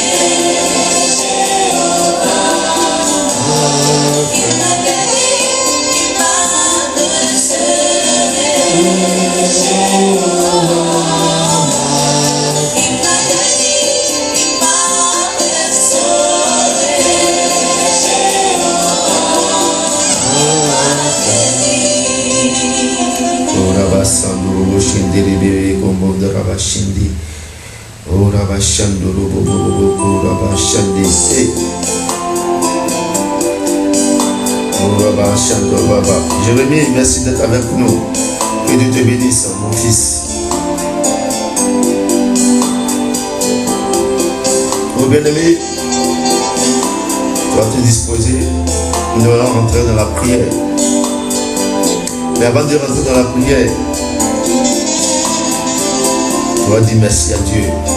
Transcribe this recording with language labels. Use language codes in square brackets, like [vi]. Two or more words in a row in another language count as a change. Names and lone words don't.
[fr] Jéhovah m'a fait. Il m'a guéri, il m'a délivré. Jéhovah m'a fait. Il m'a guéri, il m'a sauvé. Rabasanduru Shindiri Bebe Kombo de Rabashindi. Oh Rabashanduru Bobo Rabashandi. Oh Rabashanduru Baba. Jérémie, merci d'être avec nous. Que Dieu te bénisse, mon fils. Oh bien-aimé, tu vas te disposer. Nous allons rentrer dans la prière. Mais avant de rentrer dans la prière, tu vas dire merci à Dieu.